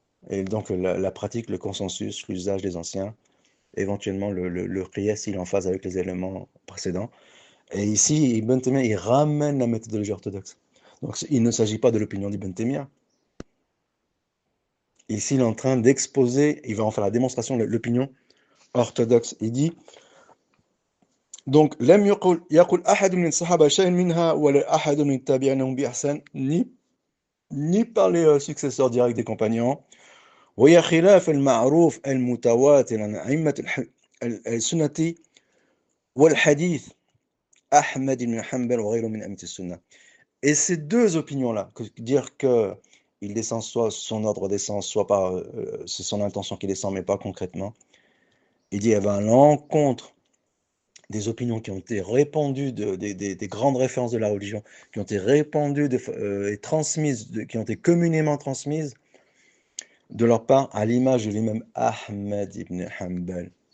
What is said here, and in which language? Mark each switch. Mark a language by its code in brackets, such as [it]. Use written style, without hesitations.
[fr] Et donc la pratique, le consensus, l'usage des anciens, éventuellement le qiyas s'il est en phase avec les éléments précédents. Et ici, Ibn Taymiyyah, il ramène la méthodologie orthodoxe. Donc il ne s'agit pas de l'opinion d'Ibn Taymiyyah. Ici, il est en train d'exposer, il va en faire la démonstration de l'opinion orthodoxe. Il dit donc, [ar] لم يقل أحد من الصحابة شيئا منها ولا أحد من التابعين بإحسان [fr] ni par les successeurs directs des compagnons. [ar] وهي خلاف المعروف المتواتر عن أئمة السنة والحديث أحمد بن حنبل وغيره من أئمة السنة. [fr] Et ces deux opinions-là, dire que il descend soit son ordre descend, soit par c'est son intention qui descend, mais pas concrètement. Il dit, elle va à l'encontre des opinions qui ont été répandues, des grandes références de la religion, qui ont été répandues et transmises, qui ont été communément transmises de leur part à l'image de l'imam Ahmed ibn Hanbal.